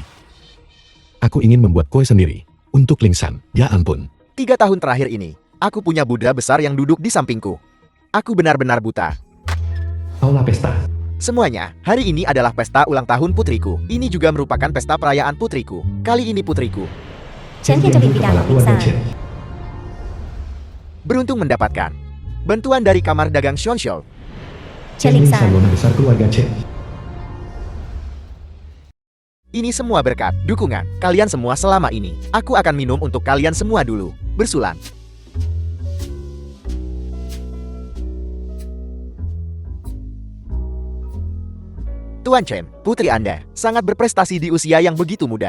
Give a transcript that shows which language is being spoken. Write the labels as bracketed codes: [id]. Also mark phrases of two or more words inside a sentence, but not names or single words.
[id] Aku ingin membuat kue sendiri. Untuk Ling San, ya ampun. 3 tahun terakhir ini, aku punya Buddha besar yang duduk di sampingku. Aku benar-benar buta. Aula pesta. Semuanya, hari ini adalah pesta ulang tahun putriku. Ini juga merupakan pesta perayaan putriku. Kali ini putriku [th] ฉันคือจะบิดาของลิซ่า [id] beruntung mendapatkan bantuan dari kamar dagang Shonshol. เชลิงซาน besar keluarga Chen. Ini semua berkat dukungan kalian semua selama ini. Aku akan minum untuk kalian semua dulu. Bersulan. Tuan Chen, putri Anda, sangat berprestasi di usia yang begitu muda.